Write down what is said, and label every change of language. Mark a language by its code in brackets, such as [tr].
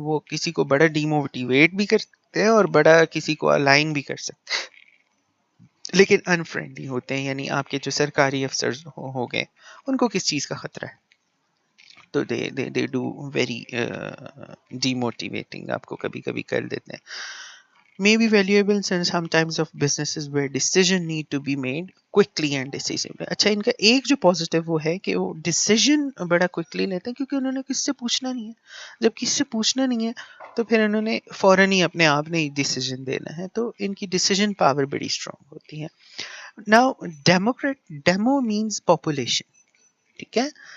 [ur] وہ کسی کو بڑا ڈی موٹیویٹ بھی کر سکتے ہیں اور بڑا کسی کو الائن بھی کر سکتے ہیں, لیکن انفرینڈلی ہوتے ہیں. یعنی آپ کے جو سرکاری افسر ہو گئے ان کو کس چیز کا خطرہ ہے, تو [en] they do very demotivating, [ur] آپ کو کبھی کبھی کر دیتے ہیں. [en] May be valuable in some types of businesses where decision need to be made quickly and decisively. [ur] اچھا ان کا ایک جو پازیٹیو وہ ہے کہ وہ ڈیسیژن بڑا کوئکلی لیتے ہیں کیونکہ انہوں نے کس سے پوچھنا نہیں ہے. جب کسی سے پوچھنا نہیں ہے تو پھر انہوں نے فوراً ہی اپنے آپ نے ڈیسیژن دینا ہے, تو ان کی ڈیسیژن پاور بڑی اسٹرانگ ہوتی ہے. [en] Now demo means population, [ur] ٹھیک ہے.